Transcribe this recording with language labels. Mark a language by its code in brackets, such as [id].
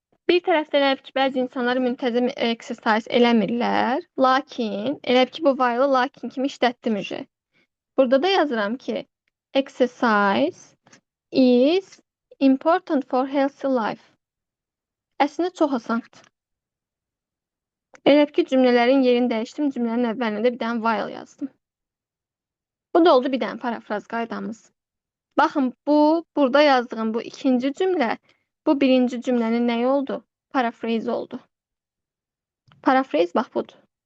[az] Bir tərəfdən elə ki, bəzi insanlar müntəzəm exercise eləmirlər. Lakin, elə ki, bu while lakin kimi işlətdim ücə. Burada da yazıram ki, [en] exercise is important for healthy life. [az] Əslində çox asandır. Elə ki, cümlələrin yerini dəyişdim, cümlənin əvvəlində bir dənə while yazdım. Bu da oldu bir dənə parafraz qaydamız. Baxın, burada yazdığım bu ikinci cümlə, bu birinci cümlənin nəyi oldu? Paraphrase oldu. Paraphrase bax budur.